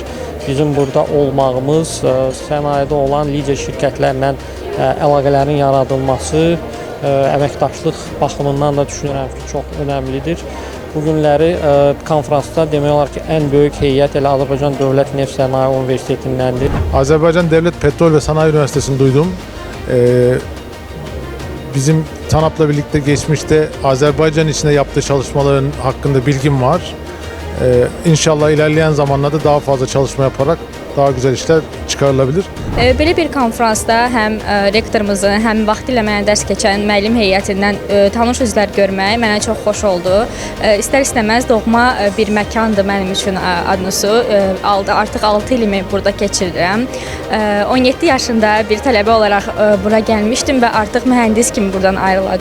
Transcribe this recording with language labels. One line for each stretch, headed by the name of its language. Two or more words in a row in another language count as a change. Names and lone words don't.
Azerbaijani: Bizim burada olmağımız, sənayedə olan lider şirkətlərlə əlaqələrin yaradılması, əməkdaşlıq baxımından da düşünürəm ki, çox önəmlidir. Bu günləri konfransda demək olar ki, ən böyük heyət elə Azərbaycan Dövlət Neft Sənaye Universitetindəndir.
Turkish: Azərbaycan Devlet Petrol ve Sanayi Üniversitesi'ni duydum. Bizim TANAP'la birlikte geçmişte Azerbaycan içinde yaptığı çalışmaların hakkında bilgim var. İnşallah ilerleyen zamanlarda daha fazla çalışma yaparak daha güzel işler çıxarılabilir.
Azerbaijani: Belə bir konfransda həm rektorumuzun, həm vaxtilə mənə dərs keçən müəllim heyətindən tanış üzlər görmək mənə çox xoş oldu. İstər-istəməz doğma bir məkandır mənim üçün Adnusu. Artıq 6 ilimi burada keçirirəm. 17 yaşında bir tələbə olaraq bura gəlmişdim və artıq mühəndis kimi buradan ayrılacağam.